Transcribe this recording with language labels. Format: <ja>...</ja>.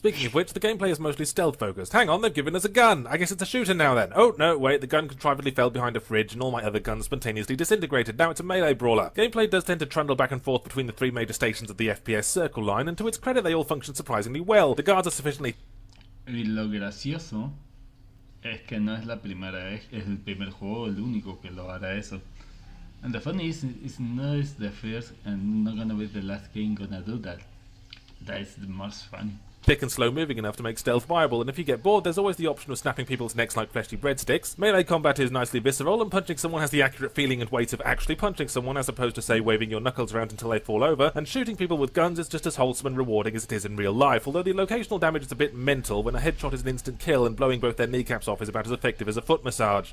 <en>Speaking of which, the gameplay is mostly stealth-focused. Hang on, they've given us a gun! I guess it's a shooter now then. Oh, no, wait, the gun contrivably fell behind a fridge and all my other guns spontaneously disintegrated. Now it's a melee brawler. Gameplay does tend to trundle back and forth between the three major stations of the FPS circle line, and to its credit they all function surprisingly well. The guards are sufficiently...</en> <es>Y lo gracioso es que no es la primera vez, es el primer juego, el único que lo hará eso.</es> <en>And the funny is not the first and not gonna be the last game gonna do that. That is the most fun. Thick and slow moving enough to make stealth viable, and if you get bored, there's always the option of snapping people's necks like fleshy breadsticks. Melee combat is nicely visceral, and punching someone has the accurate feeling and weight of actually punching someone as opposed to, say, waving your knuckles around until they fall over, and shooting people with guns is just as wholesome and rewarding as it is in real life, although the locational damage is a bit mental when a headshot is an instant kill and blowing both their kneecaps off is about as effective as a foot massage.</en>